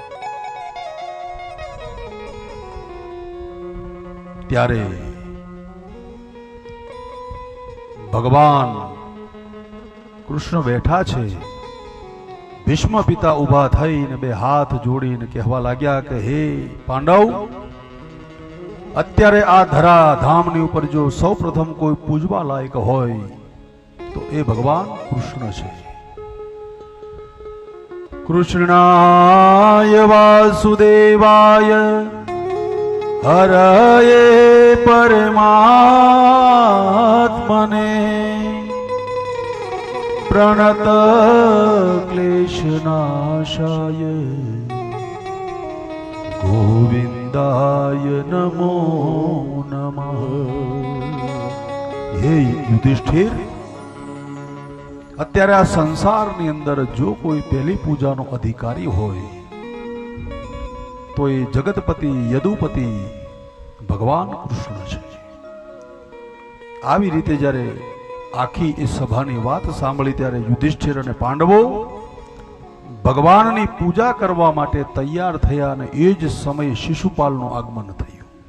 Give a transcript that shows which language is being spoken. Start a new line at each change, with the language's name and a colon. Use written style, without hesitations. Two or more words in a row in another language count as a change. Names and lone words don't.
Gujarati: ત્યારે ભગવાન કૃષ્ણ બેઠા છે, ભીષ્મ પિતા ઉભા થઈને બે હાથ જોડીને કહેવા લાગ્યા કે હે પાંડવ, અત્યારે આ ધરા ધામની ઉપર જો સૌ પ્રથમ કોઈ પૂજવા લાયક હોય તો એ ભગવાન કૃષ્ણ છે.
Sanskrit: કૃષ્ણાય વાસુદેવાય હરયે પરમાત્મને प्रणत क्लेशनाशाय गोविंदाय नमो नमः। हे युधिष्ठिर,
Gujarati: અત્યારે આ સંસારની અંદર જો કોઈ પહેલી પૂજાનો અધિકારી હોય તો એ જગતપતિ યદુપતિ ભગવાન કૃષ્ણ છે. આવી રીતે જ્યારે આખી એ સભાની વાત સાંભળી ત્યારે યુધિષ્ઠિર અને પાંડવો ભગવાનની પૂજા કરવા માટે તૈયાર થયા અને એ જ સમયે શિશુપાલનું આગમન થયું.